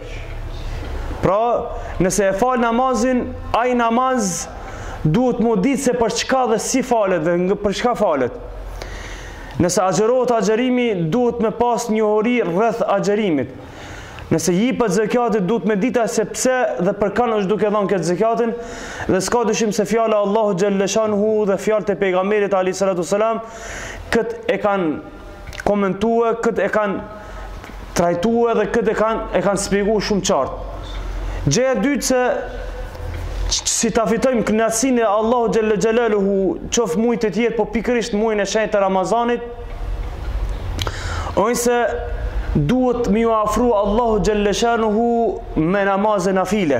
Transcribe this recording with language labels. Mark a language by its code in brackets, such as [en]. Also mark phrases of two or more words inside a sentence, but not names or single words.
[sq] Pra, nëse e fal namazin, ai namaz duhet mu ditë se për çka dhe si falet dhe për çka falet. Nëse agjerohet agjerimi, duhet me pas njohuri rreth agjerimit. Nëse jipet zakatit, duhet me dita se pse dhe për kanë është duke dhënë këtë zakatin, dhe s'ka dyshim se fjala Allahu [ar] جل شأنه [sq] dhe fjalët e pejgamberit [ar] عليه الصلاة السلام [sq] këtë e kanë komentuar, këtë e kanë trajtuar dhe këtë e kanë shpjeguar shumë qartë. Gjëja e dytë se si ta fitojmë kënaqësinë e Allahu [ar] جل جلاله, [sq] qof muaj të tjerë, po pikërisht muajin e shenjtë të Ramazanit, ose duhet mi u afru Allahu [ar] جل شأنه [sq] me namazë nafile.